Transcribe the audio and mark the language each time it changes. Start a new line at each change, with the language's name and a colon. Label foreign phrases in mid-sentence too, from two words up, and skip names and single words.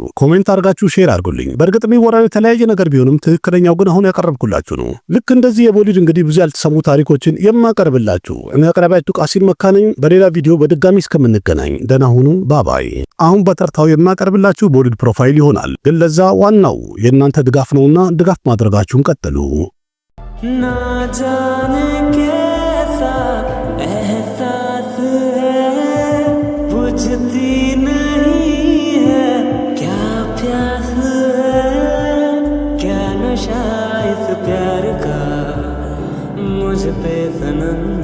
Amharic: ኮሜንት አድርጋችሁ ሼር አድርጉልኝ። በእርግጥ የሚወራው የተለያየ ነገር ቢሆንም ትክክለኛው ግን አሁን ያቀረብኩላችሁ ነው። ልክ እንደዚህ የቦሊውድ እንግዲህ ብዙ ያልተሰሙ ታሪኮችን የማቀርብላችሁ እኔ አቅራቢያችሁ ቃሲም መካ ነኝ። በሌላ ቪዲዮ በድጋሚ እስከምንገናኝ ደህና ሁኑ። ባባይ። አሁን በተርታው የማቀርብላችሁ ቦሊውድ ፕሮፋይል ይሆናል። ግን ለዛ ዋናው የእናንተ ድጋፍ ነውና ድጋፍ ማድረጋችሁን ቀጥሉ።
Hindi: ना जाने कैसा एहसास है बुझती नहीं है क्या प्यास है क्या नशा इस प्यार का मुझ पे सनम